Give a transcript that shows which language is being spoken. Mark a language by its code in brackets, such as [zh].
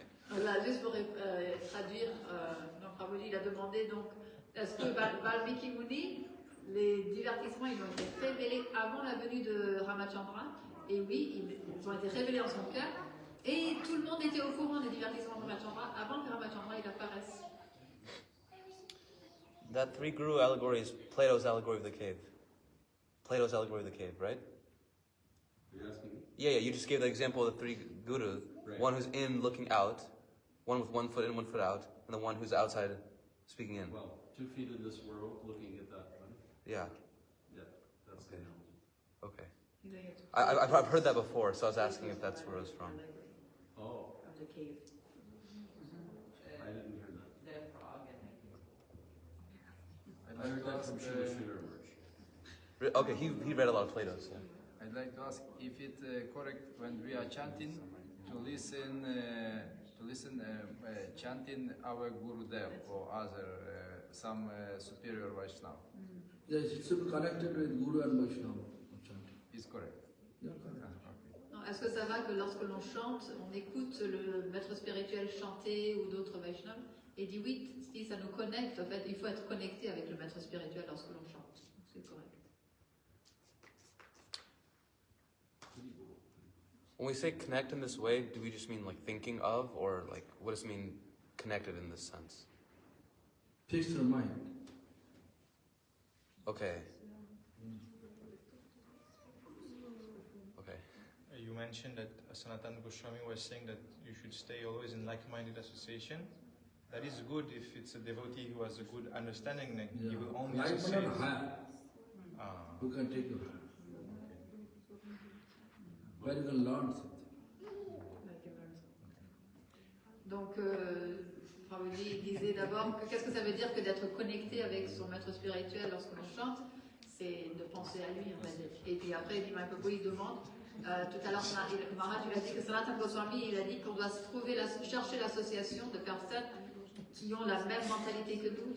[fr] Voilà, juste pour traduire, donc Prabhuji il a demandé donc, est-ce que Valmiki Muni, les divertissements ils ont été révélés avant la venue de Ramachandra? Et oui, ils ont été révélés en son cœur. Et tout le monde était au courant des divertissements de Ramachandra avant que Ramachandra il apparaisse. [en] That 3 guru allegory is Plato's allegory of the cave. Plato's allegory of the cave, right? You're asking me? Yeah, you just gave the example of the 3 gurus. Right. One who's in looking out, one with 1 foot in, 1 foot out, and the one who's outside speaking in. Well, 2 feet in this world, looking at that one. Yeah, Yeah, that's the analogy. okay. You know, you have to- I've heard that before, so I was asking if that's where it was from. Oh, Of the cave. I didn't hear that. The frog, I think. I heard that from Srila Sridhar. Okay, he read a lot of Plato's. Yeah. I'd like to ask if it's correct when we are chanting to listen to listen chanting our Gurudev or other some superior Vaishnava. Yes, it should be connected with Guru and Vaishnava. Is correct. Yeah, correct. [fr] Non, est-ce que ça va que lorsque l'on chante, on écoute le maître spirituel chanter ou d'autres Vaishnavas? Et dit oui, si ça nous connecte, en fait, il faut être connecté avec le maître spirituel lorsque l'on chante. C'est correct. [en] When we say connect in this way, do we just mean like thinking of, or like what does it mean connected in this sense? Fix your mind. Okay. Okay. You mentioned that Sanatana Goswami was saying that you should stay always in like-minded association. That is good if it's a devotee who has a good understanding, then he will only associate. Who can take you higher? Where you can learn something. [fr] Donc, Prabhupada disait d'abord que qu'est-ce que ça veut dire que d'être connecté avec son maître spirituel lorsque l'on chante, c'est de penser à lui en fait. Et puis après, il demande, tout à l'heure, Maharaj il a dit que Sanatana Goswami, il a dit qu'on doit chercher l'association de personnes qui ont la même mentalité que nous.